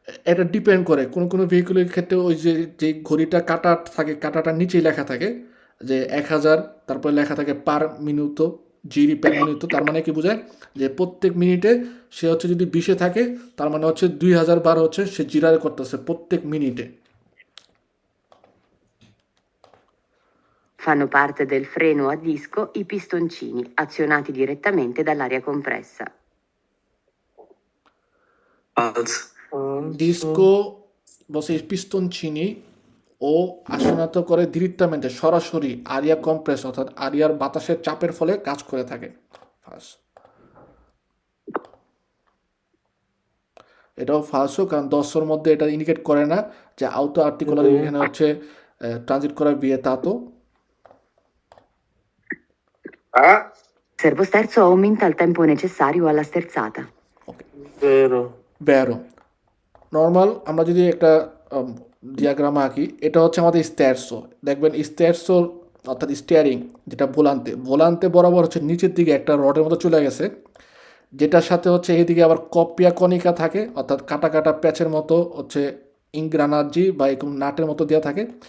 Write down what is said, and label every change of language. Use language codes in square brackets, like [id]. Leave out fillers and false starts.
[bn] এটা ডিপেন্ড করে কোনো ভেহিকুলের ক্ষেত্রে ওই যে ঘড়িটা কাটা থাকে, কাটাটার নিচেই লেখা থাকে যে 1000, তারপরে লেখা থাকে পার মিনিট জিরি পার মিনিট। তার মানে কি বোঝায় যে প্রত্যেক মিনিটে সে হচ্ছে যদি 20-এ থাকে তার মানে হচ্ছে 2000 বার হচ্ছে সে জিরারে করতেছে প্রত্যেক মিনিটে। [it] Fanno parte del freno a disco i pistoncini, azionati direttamente dall'aria compressa. Also. [bn] Disco বসে পিস্তনচিনি ও আসনাত করে ডিরেক্টamente সরাসরি [it] আরিয়া কম্প্রেস [bn] অর্থাৎ আরিয়ার বাতাসের চাপের ফলে কাজ করে থাকে। ফার্স্ট এটাও ফালসো, কারণ 10-এর মধ্যে এটা ইন্ডিকেট করে না যে আউটো আর্টিকুলার এখানে হচ্ছে ট্রানজিট করা বিয়েতাতো। [it] Il servosterzo aumenta il tempo necessario alla sterzata. Vero. ব্যারো [bn] normal আমরা যদি একটা ডিয়াগ্রাম আঁকি, এটা হচ্ছে আমাদের স্টেয়ারসো। দেখবেন স্টেয়ারসোর অর্থাৎ স্টিয়ারিং যেটা ভোলান্তে বরাবর হচ্ছে নিচের দিকে একটা রডের মতো চলে গেছে, যেটার সাথে হচ্ছে এইদিকে আবার কপিয়া কণিকা থাকে অর্থাৎ কাটা কাটা প্যাচের মতো হচ্ছে ইংগ্রানাজি বা এরকম নাটের মতো দেওয়া থাকে।